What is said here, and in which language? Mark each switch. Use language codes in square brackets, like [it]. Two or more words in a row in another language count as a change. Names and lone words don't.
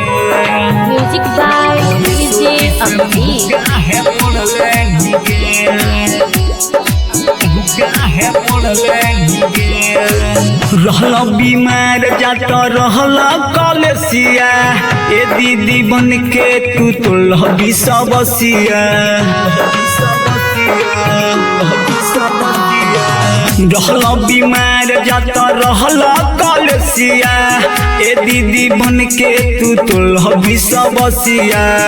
[en] music by DJ अभिजीत [bho] काहे मोड़ लेनी गे काहे मोड़ लेनी गे रहल बीमार जात रहल कलेसिया ए दीदी बन के तू तो लहबी सबसिया रहल बीमार जात रहल कलेसिया ए दीदी बन के तू तो लहबी सबसिया